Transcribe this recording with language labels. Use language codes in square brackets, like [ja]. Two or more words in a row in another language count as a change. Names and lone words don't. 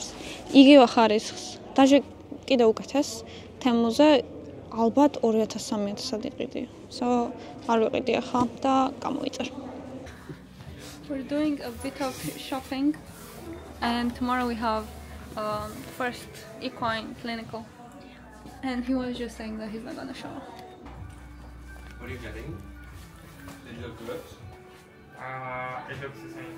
[ka] იგივე ხარისხს. დაჟე კიდე უკეთეს თემუზე ალბათ 2,000-3,000-ად იყიდი. So არ ვიყიდი ახლა და გამოვიწერ. [en] We're doing a bit of shopping and tomorrow we have first equine clinical. And he was just saying that he's not gonna show. What are you getting? Did you look good? It looks the same.